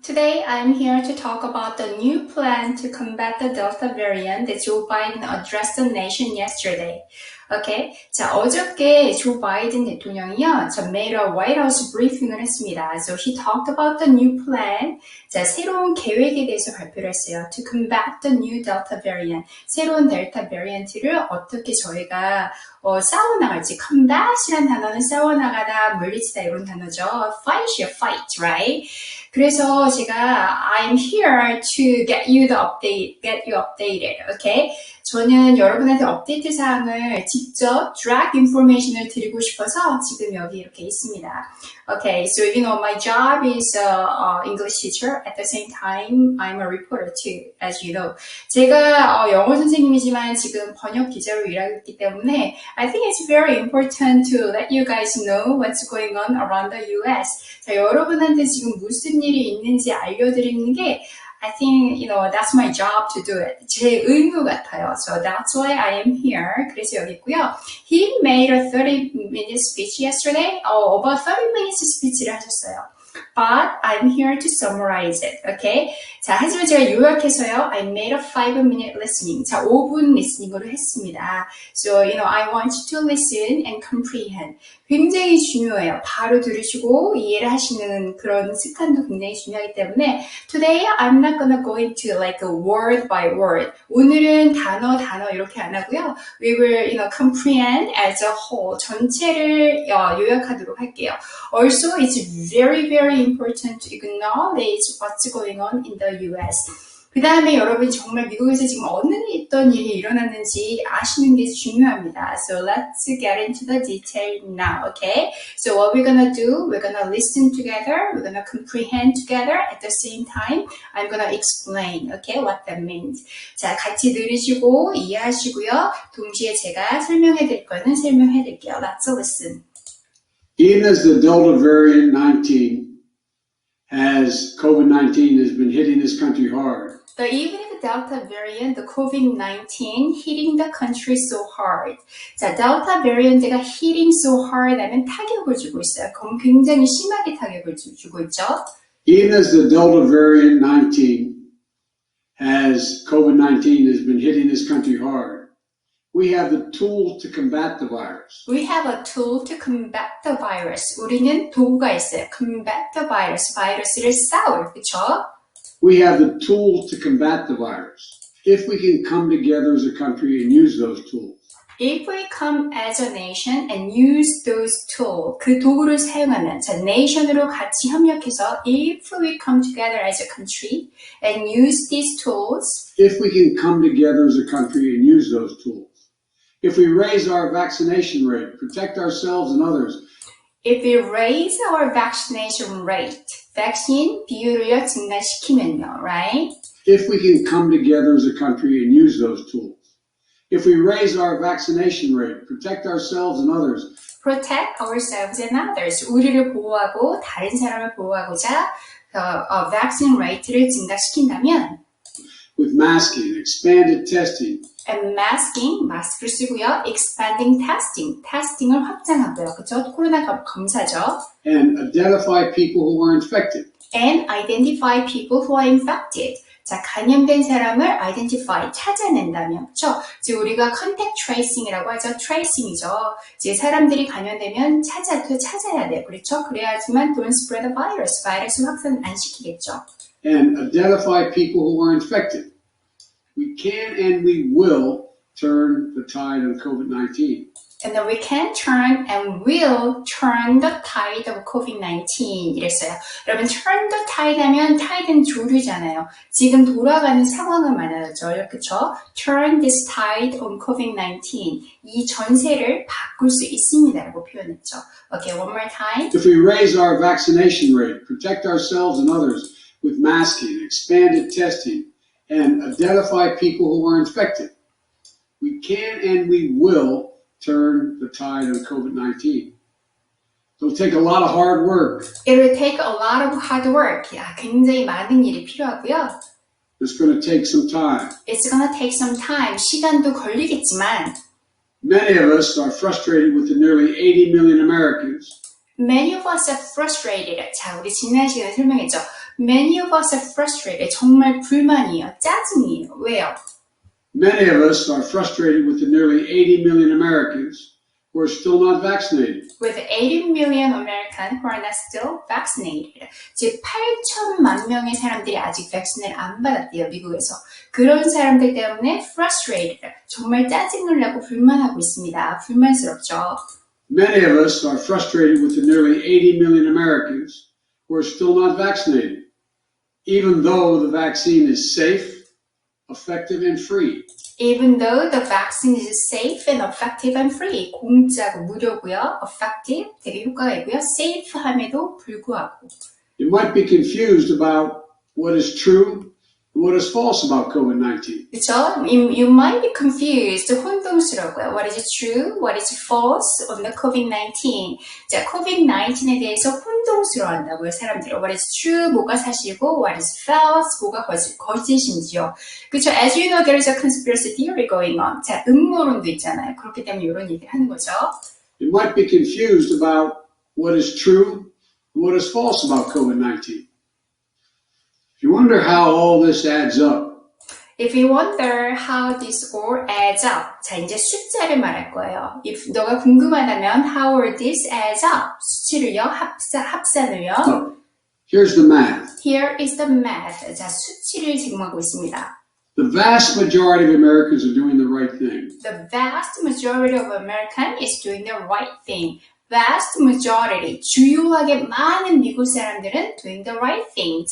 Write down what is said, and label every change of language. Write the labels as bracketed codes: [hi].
[en] Today I'm here to talk about the new plan to combat the Delta variant that Joe Biden addressed the nation yesterday. Okay. [ko] 자, 어저께 조 바이든 대통령이요, [en] made a White House briefing [ko] 을 했습니다. [en] So he talked about the new plan. [ko] 자, 새로운 계획에 대해서 발표를 했어요. [en] To combat the new Delta variant. [ko] 새로운 델타 베리언트를 어떻게 저희가 싸워나갈지. combat이란 단어는 싸워나가다, 물리치다 이런 단어죠. [en] fight이요, fight, right? [ko] 그래서 제가 [en] I'm here to get you updated, okay? [ko] 저는 여러분한테 업데이트 사항을 직접 [en] drag information [ko] 을 드리고 싶어서 지금 여기 이렇게 있습니다. [en] Okay, so my job is English teacher. At the same time, I'm a reporter too, as you know. [ko] 제가 영어 선생님이지만 지금 번역 기자로 일하고 있기 때문에 [en] I think it's very important to let you guys know what's going on around the US. [ko] 자, 여러분한테 지금 무슨 일이 있는지 알려드리는 게 [en] I think, that's my job to do it. [ko] 제 의무 같아요. [en] So that's why I am here. [ko] 그래서 여기 있고요. [en] He made a 30-minute speech yesterday. About 30 minutes speech를 [ko] 하셨어요. [en] But I'm here to summarize it. Okay? [ko] 자, 하지만 제가 요약해서요. [en] I made a 5-minute listening. [ko] 자, 5분 리스닝으로 했습니다. [en] So, I want you to listen and comprehend. [ko] 굉장히 중요해요. 바로 들으시고 이해를 하시는 그런 습관도 굉장히 중요하기 때문에 [en] Today, I'm not gonna go into like a word by word. [ko] 오늘은 단어 이렇게 안 하고요. [en] We will, comprehend as a whole. [ko] 전체를 요약하도록 할게요. [en] Also, it's very, very important to acknowledge what's going on in the US. [ko] 그 다음에 여러분 정말 미국에서 지금 어떤 일이 일어났는지 아시는 게 중요합니다. [en] So let's get into the detail now, okay? So what we're gonna do, we're gonna listen together, we're gonna comprehend together at the same time. I'm gonna explain, okay, what that means. [ko] 자, 같이 들으시고 이해하시고요. 동시에 제가 설명해 드릴 거는 설명해 드릴게요. [en] Let's listen. Even as the Delta variant 19 COVID-19 has been hitting this country hard. But even if the Delta variant, the COVID-19 hitting the country so hard. [ko] 자, Delta variant가 [en] hitting so hard [ko] 하면 타격을 주고 있어요. 굉장히 심하게 타격을 주고 있죠. [en] Even as the Delta variant 19 COVID-19 has been hitting this country hard. We have the tool to combat the virus. We have a tool to combat the virus. [ko] 우리는 도구가 있어요. [en] Combat the virus. [ko] 바이러스를 싸울, 그렇죠? [en] We have the tool to combat the virus. If we can come together as a country and use those tools. If we come as a nation and use those tools, [ko] 그 도구를 사용하면, [en] 자, nation으로 [ko] 같이 협력해서, [en] if we come together as a country and use these tools. If we can come together as a country and use those tools. If we raise our vaccination rate, protect ourselves and others. If we raise our vaccination rate, [ko] vaccine 비율을 증가시키면요, [en] right? If we can come together as a country and use those tools. If we raise our vaccination rate, protect ourselves and others. Protect ourselves and others. [ko] 우리를 보호하고 다른 사람을 보호하고자 vaccine rate를 증가시킨다면 [en] with masking, expanded testing. And masking, [ko] 마스크를 쓰고요. [en] Expanding testing, testing을 [ko] 확장하고요. 그렇죠? 코로나 검사죠. [en] And identify people who are infected. And identify people who are infected. [ko] 자, 감염된 사람을 identify, 찾아낸다면, 그렇죠? 즉 우리가 contact tracing이라고 하죠. tracing이죠. 즉 사람들이 감염되면 찾아야 돼요. 그렇죠? 그래야지만 [en] don't spread the virus, [ko] 바이러스 확산 안 시키겠죠. [en] And identify people who are infected. We can and we will turn the tide of COVID-19. And then we can turn and will turn the tide of COVID-19 [ko] 이랬어요. 여러분, turn the tide 하면 tide는 조류잖아요. 지금 돌아가는 상황을 말하죠. 그렇죠? [en] Turn this tide on COVID-19. [ko] 이 전세를 바꿀 수 있습니다라고 표현했죠. [en] Okay, one more time. If we raise our vaccination rate, protect ourselves and others with masking, expanded testing, and identify people who are infected, we can and we will turn the tide of COVID-19. It'll take a lot of hard work. It will take a lot of hard work. [ko] 야, 굉장히 많은 일이 필요하고요. [en] It's going to take some time. It's going to take some time. [ko] 시간도 걸리겠지만 [en] Many of us are frustrated with the nearly 80 million Americans Many of us are frustrated. [ko] 자, 우리 지난 시간에 설명했죠. [en] Many of us are frustrated. [ko] 정말 불만이에요. 짜증이에요. 왜요? [en] Many of us are frustrated with the nearly 80 million Americans who are still not vaccinated. With 80 million Americans who are not still vaccinated. [ko] 즉 8천만 명의 사람들이 아직 백신을 안 받았대요. 미국에서. 그런 사람들 때문에 frustrated. 정말 짜증을 내고 불만하고 있습니다. 불만스럽죠. [en] Many of us are frustrated with the nearly 80 million Americans who are still not vaccinated, even though the vaccine is safe, effective, and free. Even though the vaccine is safe and effective and free. [ko] 공짜고 무료고요. [en] Effective, [ko] 되게 효과가 있고요. Safe함에도 불구하고. [en] You might be confused about what is true and what is false about COVID-19. [ko] 그렇죠? [en] You might be confused. [ko] 혼동스러워요. [en] What is true? What is false on the COVID-19? [ko] 자, COVID-19에 대해서 혼동스러워한다고요, 사람들이. [en] What is true? [ko] 뭐가 사실이고, [en] what is false? [ko] 뭐가 거짓인지요. 그렇죠? [en] As you know, there is a conspiracy theory going on. [ko] 자, 음모론도 있잖아요. 그렇기 때문에 이런 얘기를 하는 거죠. [en] You might be confused about what is true and what is false about COVID-19. If you wonder how all this adds up, If you wonder how this all adds up. [ko] 자, 이제 숫자를 말할 거예요. [en] If [ko] 너가 궁금하다면 [en] how all this adds up. [ko] 수치를요, 합산을요. [en] here's the math. Here is the math. [ko] 자, 수치를 제공하고 있습니다. [en] The vast majority of Americans are doing the right thing. The vast majority of Americans is doing the right thing. Vast majority, [ko] 주요하게 많은 미국 사람들은 [en] doing the right thing.